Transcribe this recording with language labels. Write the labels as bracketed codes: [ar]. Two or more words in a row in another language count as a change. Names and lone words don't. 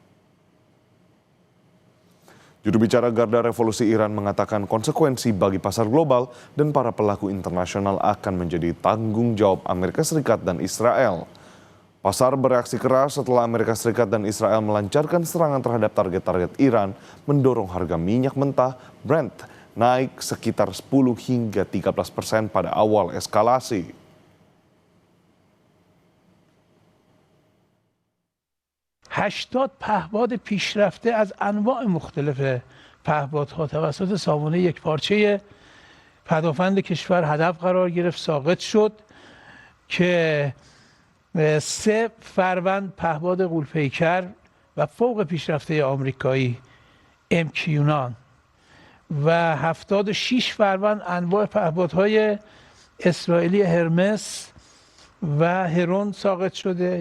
[id] Juru bicara Garda Revolusi Iran mengatakan konsekuensi bagi pasar global dan para pelaku internasional akan menjadi tanggung jawab Amerika Serikat dan Israel. Pasar bereaksi keras setelah Amerika Serikat dan Israel melancarkan serangan terhadap target-target Iran, mendorong harga minyak mentah Brent naik sekitar 10 hingga 13% pada awal eskalasi. [fa] هشتاد پهپاد پیشرفته از انواع مختلف پهپادها توسط سامانه یکپارچه پدافند کشور هدف قرار گرفت، ساقط شد که 3 فروند پهپاد غول‌پیکر و فوق پیشرفته آمریکایی MQ-9 و 76 فروند انواع پهپادهای اسرائیلی هرمس و هرون ساقط شده.